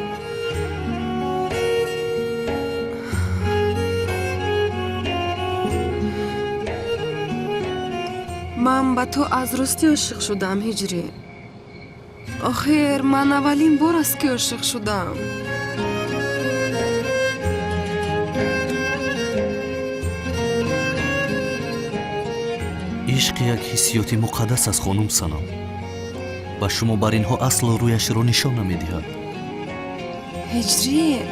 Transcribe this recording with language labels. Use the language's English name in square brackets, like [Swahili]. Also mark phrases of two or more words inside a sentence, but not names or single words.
[Persian] من به تو از راستی عاشق شدم هجری. آخر من اولین بار است که عاشق شدم. [Tajik] ишқ як ҳиссиёти муқаддас аст хонум санам. ба шумо бар инҳо асло рӯяшро нишон намедиҳад. هجری